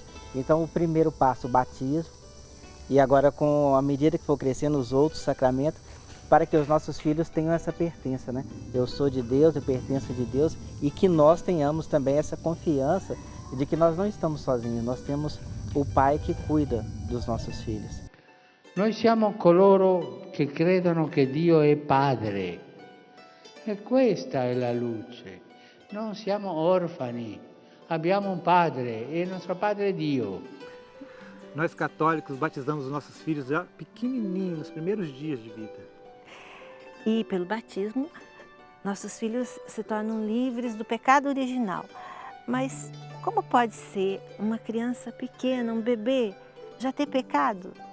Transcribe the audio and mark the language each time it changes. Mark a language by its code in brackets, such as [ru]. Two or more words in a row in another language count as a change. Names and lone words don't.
[pt] Então o primeiro passo, o batismo, e agora com a medida que for crescendo os outros sacramentos, para que os nossos filhos tenham essa pertença, né? Eu sou de Deus, eu pertenço de Deus, e que nós tenhamos também essa confiança de que nós não estamos sozinhos, nós temos o Pai que cuida dos nossos filhos. [it] Noi siamo coloro che credono che Dio è Padre. E questa è la luce. Non siamo orfani, abbiamo un Padre e il nostro Padre è Dio. [pt] Nós católicos batizamos os nossos filhos já pequenininhos, nos primeiros dias de vida. E pelo batismo, nossos filhos se tornam livres do pecado original. Mas como pode ser uma criança pequena, um bebê, já ter pecado?